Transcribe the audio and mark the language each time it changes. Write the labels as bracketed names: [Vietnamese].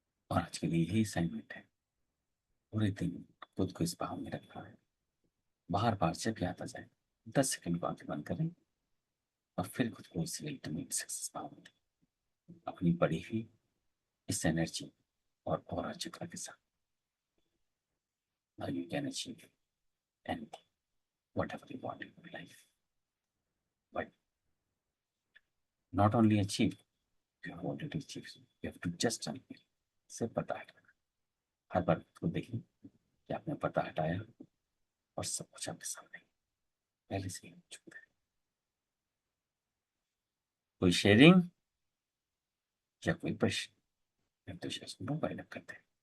[Hindi] और आज के लिए यही असाइनमेंट है. पूरे दिन खुद को इस भाव में रखना है. बार बार जब याद आ जाए 10 सेकंड को आंखें बंद करें और फिर खुद को इस अल्टीमेट सक्सेस भाव में दें, अपनी बढ़ी हुई इस एनर्जी और ऑरा चक्र के साथ. [English] Now you can achieve anything, whatever you want in your life. But not only achieve, you have already achieved. You have to just unveil. [Hindi] सिर्फ पर्दा हटाना. हर बार खुद को देखिए कि आपने पर्दा हटाया और सब कुछ आपके सामने पहले से ही मौजूद है. कोई शेयरिंग या कोई प्रश्न तो शेयर मोबाइल करते हैं.